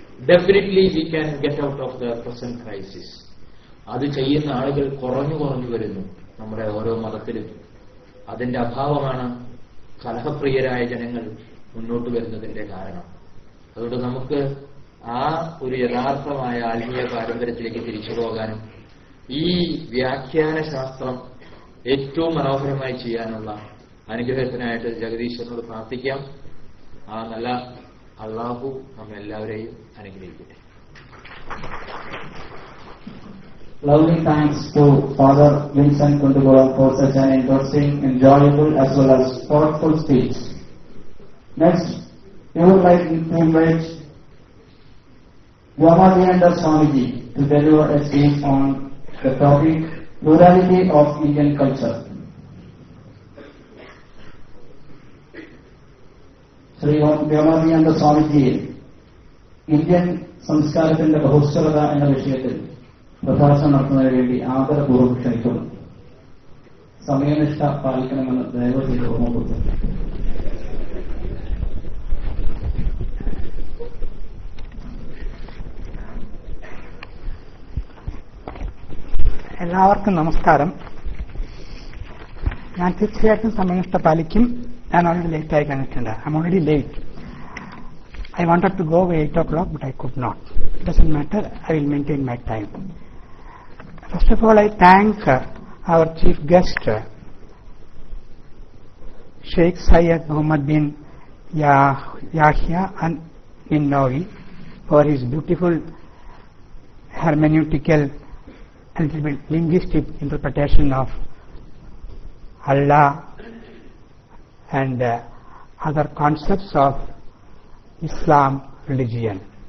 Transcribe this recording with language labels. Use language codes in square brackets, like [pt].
[en] Definitely we can get out of the present crisis. [ml] അത് ചെയ്യുന്ന ആളുകൾ കുറഞ്ഞു വരുന്നു നമ്മുടെ ഓരോ മതത്തിലും. അതിന്റെ അഭാവമാണ് കലഹപ്രിയരായ ജനങ്ങൾ മുന്നോട്ട് വരുന്നതിന്റെ കാരണം. അതുകൊണ്ട് നമുക്ക് ആ ഒരു യഥാർത്ഥമായ ആത്മീയ പാരമ്പര്യത്തിലേക്ക് തിരിച്ചു പോകാനും ഈ വ്യാഖ്യാന ശാസ്ത്രം ഏറ്റവും മനോഹരമായി ചെയ്യാനുള്ള അനുഗ്രഹത്തിനായിട്ട് ജഗദീശ്വരനോട് പ്രാർത്ഥിക്കാം. ആ നല്ല അള്ളാഹു നമ്മെല്ലാവരെയും അനുഗ്രഹിക്കട്ടെ. [en] Lovely thanks to Father Vincent Kundugolam for such an interesting, enjoyable as well as thoughtful speech. Next, we would like to invite Vyamadeanda Swamiji to deliver a speech on the topic plurality of Indian culture. [ml] Sri Vyamadeanda Swamiji, Indian സംസ്കാരത്തിന്റെ ബഹുസ്വരത എന്ന വിഷയത്തിൽ പ്രഭാഷണം നടത്തുന്നതിന് വേണ്ടി ആദരപൂർവ്വം ക്ഷണിക്കുന്നു. സമയനിഷ്ഠ പാലിക്കണമെന്ന് ദയവ് ചെയ്ത് ഓർമ്മപ്പെടുത്തുന്നു. എല്ലാവർക്കും നമസ്കാരം. ഞാൻ തീർച്ചയായിട്ടും സമയനിഷ്ഠ പാലിക്കും. ഞാൻ ഓൾറെഡി ലേറ്റായി കഴിഞ്ഞിട്ടുണ്ട്. [en] I am already late. I wanted to go by 8 o'clock, but I could not. It doesn't matter. I will maintain my time. First of all, I thank our chief guest, Sheikh Syed Muhammad bin Yahya an-Nawawi for his beautiful hermeneutical and little bit linguistic interpretation of Allah and other concepts of Islam religion.